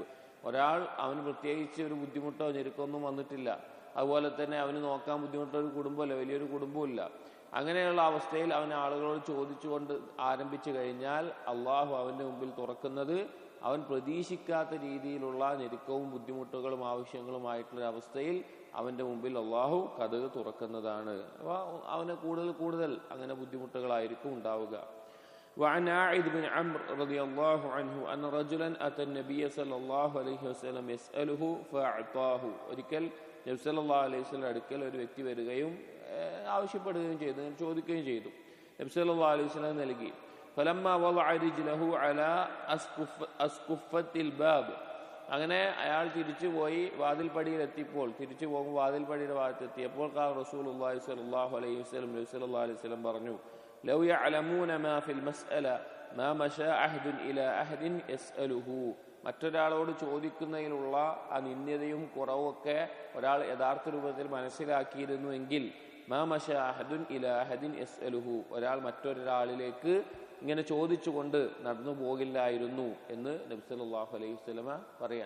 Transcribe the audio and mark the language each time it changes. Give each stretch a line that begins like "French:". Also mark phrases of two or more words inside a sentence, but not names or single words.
Malayalam: ഒരാൾ അവന് പ്രത്യേകിച്ച് ഒരു ബുദ്ധിമുട്ടോ ഞെരുക്കൊന്നും വന്നിട്ടില്ല, അതുപോലെ തന്നെ അവന് നോക്കാൻ ബുദ്ധിമുട്ടുള്ള ഒരു കുടുംബമല്ല, വലിയൊരു കുടുംബമില്ല, അങ്ങനെയുള്ള അവസ്ഥയിൽ അവൻ ആളുകളോട് ചോദിച്ചുകൊണ്ട് ആരംഭിച്ചു കഴിഞ്ഞാൽ അള്ളാഹു അവൻ്റെ മുമ്പിൽ തുറക്കുന്നത് അവൻ പ്രതീക്ഷിക്കാത്ത രീതിയിലുള്ള ഞെരുക്കവും ബുദ്ധിമുട്ടുകളും ആവശ്യങ്ങളുമായിട്ടുള്ള അവസ്ഥയിൽ അവൻ്റെ മുമ്പിൽ അള്ളാഹു കതക് തുറക്കുന്നതാണ്. അപ്പോൾ അവന് കൂടുതൽ അങ്ങനെ ബുദ്ധിമുട്ടുകളായിരിക്കും ഉണ്ടാവുക.
Arabic: وعن عائد بن عمرو رضي الله عنه أن رجلا أتى النبي صلى الله عليه وسلم يسأله فأعطاه.
Malayalam: ഒരിക്കൽ നബി
Arabic: صلى الله عليه وسلم
Malayalam: അടുക്കൽ ഒരു വ്യക്തി വരികയും ആവശ്യപ്പെടുകയും ചെയ്തു, ചോദിക്കുകയും ചെയ്തു. നബി
Arabic: صلى الله عليه وسلم
Malayalam: നൽകി.
Arabic: فلما وضع رجله على أسقفة الباب,
Malayalam: അങ്ങനെ അയാൾ തിരിച്ചുപോയി വാതിൽപ്പടിയിൽ എത്തിയപ്പോൾ, തിരിച്ചു പോകുമ്പോൾ വാതിൽപ്പടിയുടെ ഭാഗത്തെത്തിയപ്പോൾ
Arabic: قال رسول الله صلى الله عليه وسلم,
Malayalam: നബി
Arabic: صلى الله عليه وسلم
Malayalam: പറഞ്ഞു,
Arabic: لو يعلمون ما في المسألة ما مشى أحد إلى أحد يسأله.
Malayalam: മറ്റൊരാളോട് ചോദിക്കുന്നതിലുള്ള ആ നിന്ദ്യതയും കുറവൊക്കെ ഒരാൾ യഥാർത്ഥ രൂപത്തിൽ മനസ്സിലാക്കിയിരുന്നുവെങ്കിൽ
Arabic: ما مشى أحد إلى أحد يسأله,
Malayalam: ഒരാൾ മറ്റൊരാളിലേക്ക് ഇങ്ങനെ ചോദിച്ചുകൊണ്ട് നടന്നു പോകില്ലായിരുന്നു എന്ന് നബി
Arabic: صلى الله عليه وسلم
Malayalam: പറയാൻ.